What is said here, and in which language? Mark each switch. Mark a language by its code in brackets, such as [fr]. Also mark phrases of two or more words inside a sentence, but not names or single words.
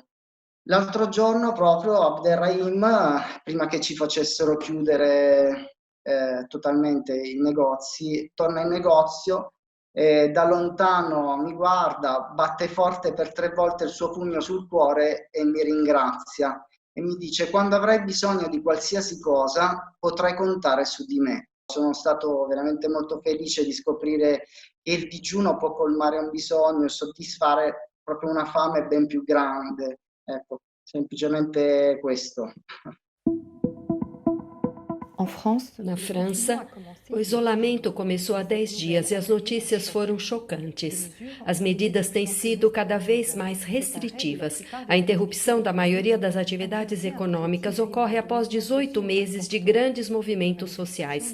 [it] L'altro giorno proprio Abderrahim, prima che ci facessero chiudere totalmente i negozi, torna in negozio e da lontano mi guarda, batte forte per 3 volte il suo pugno sul cuore e mi ringrazia e mi dice: quando avrai bisogno di qualsiasi cosa potrai contare su di me. Sono stato veramente molto felice di scoprire che il digiuno può colmare un bisogno e soddisfare proprio una fame ben più grande. Ecco, semplicemente questo. [pt] Na França, o isolamento começou há 10 dias e as notícias foram chocantes. As medidas têm sido cada vez mais restritivas. A interrupção da maioria das atividades econômicas ocorre após 18 meses de grandes movimentos sociais.